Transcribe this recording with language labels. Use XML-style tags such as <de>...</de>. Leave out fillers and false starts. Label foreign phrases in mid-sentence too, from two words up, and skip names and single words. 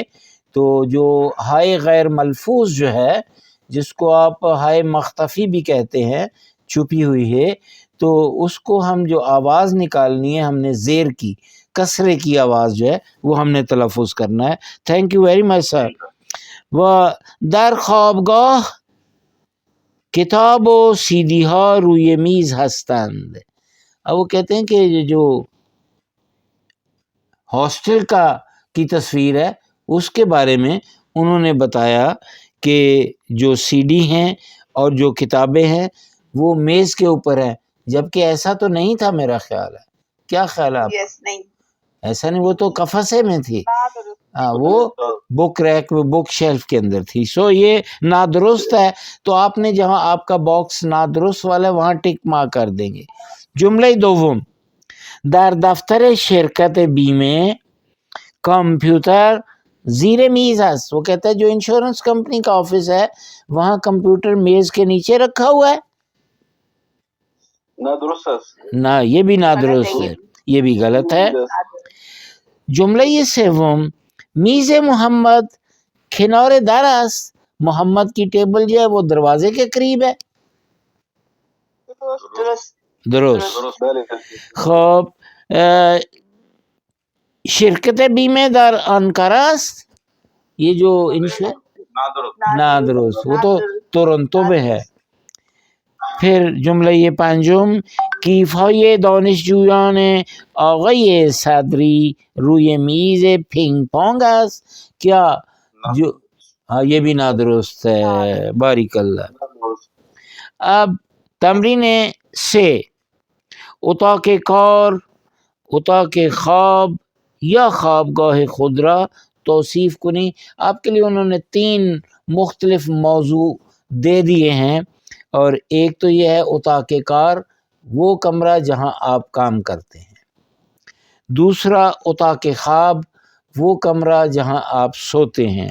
<ur>تو جو ہائے غیر ملفوظ جو ہے جس کو آپ ہائے مختفی بھی کہتے ہیں، چھپی ہوئی ہے، تو اس کو ہم جو آواز نکالنی ہے ہم نے زیر کی کسرے کی آواز جو ہے وہ ہم نے تلفظ کرنا ہے.</ur> <en>thank you very much sir.</en> <fa>و در خوابگاه کتاب و سیدی ها روی میز هستند.</fa> <ur>اب وہ کہتے ہیں کہ جو ہاسٹل کی تصویر ہے اس کے بارے میں انہوں نے بتایا کہ جو سی ڈی ہیں اور جو کتابیں ہیں وہ میز کے اوپر ہیں، جبکہ ایسا تو نہیں تھا. میرا خیال ہے، کیا خیال ہے آپ؟ یس نہیں، ایسا نہیں، وہ تو قفسے میں تھی. وہ</ur> <en>book rack</en> <ur>میں</ur> <en>book shelf</en> <ur>کے اندر تھی. سو یہ نادرست ہے. تو آپ نے جہاں آپ کا باکس نادرست والا ہے وہاں</ur> <en>tick mark</en> <ur>کر دیں گے.</ur> <fa>جملہ دوم، در دفتر شرکت بیمے کمپیوٹر زیر میز ہے.</fa> <ur>وہ کہتا ہے جو</ur> <en>insurance company</en> <ur>کا آفس ہے وہاں کمپیوٹر میز کے نیچے رکھا ہوا ہے. نادرست نہ، یہ بھی نادرست ہے، یہ بھی غلط ہے. جملہ یہ سوم،</ur> <fa>میز محمد کنار در است.</fa> <ur>محمد کی ٹیبل جو ہے وہ دروازے کے قریب ہے. درست.</ur> <fa>خب شرکت بیمے در انکارا است.</fa> <ur>یہ جو نادرست، وہ تو تورنتو میں ہے.</ur> <fa>پھر جملہ یہ پنجم، کیفای دانشجویان آقای صدری روی میز پینگ پونگ است.</fa> <ur>کیا جو ہاں یہ بھی نادرست ہے. باریک اللہ.</ur> <fa>اب تمرین 3، اتاق کار، اتاق خواب یا خوابگاہ خود را توصیف کنی.</fa> <ur>آپ کے لیے انہوں نے 3 مختلف موضوع دے دیے ہیں، اور ایک تو یہ ہے</ur> <fa>اتاق کار،</fa> <ur>وہ کمرہ جہاں آپ کام کرتے ہیں. دوسرا</ur> <fa>اتاق خواب،</fa> <ur>وہ کمرہ جہاں آپ سوتے ہیں.</ur>